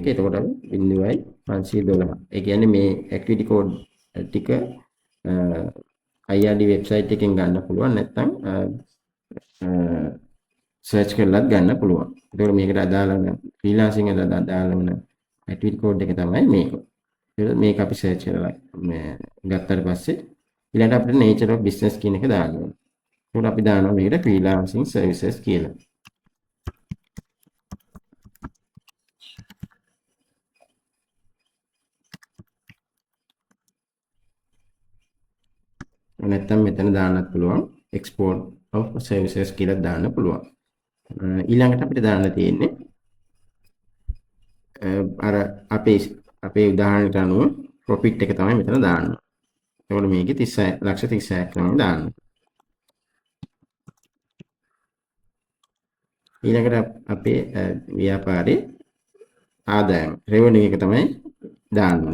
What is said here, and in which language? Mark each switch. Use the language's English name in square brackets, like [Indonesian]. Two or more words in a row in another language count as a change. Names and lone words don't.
[Sinhala] එතකොට අපි 0.512. ඒ කියන්නේ මේ [English] activity code [Sinhala] ටික IRD වෙබ්සයිට් එකෙන් ගන්න පුළුවන් නැත්නම් සර්ච් කරලත් ගන්න පුළුවන්. ඒතකොට මේකට අදාළ වෙන ෆ්‍රීලාන්සින් එකට අදාළ වෙන [English] activity code [Sinhala] එක තමයි මේක. මේක අපි සර්ච් කරලා මේ ගත්තට පස්සේ ඊළඟට අපිට [English] nature of business [Sinhala] කියන එක දාන්න ඕනේ. ඒකට අපි දානවා මේකට [English] freelancing services [Sinhala] කියලා. නැත්නම් මෙතන දාන්නත් පුළුවන් [English] export of services [Sinhala] කියලා දාන්න පුළුවන්. ඊළඟට අපිට දාන්න තියෙන්නේ අර අපේ උදාහරණයට අනුව profit එක තමයි මෙතන දාන්න. එතකොට මේකේ 36,36ක් තමයි දාන්න. ඊළඟට අපේ ව්‍යාපාරේ ආදායම revenue එක තමයි දාන්න.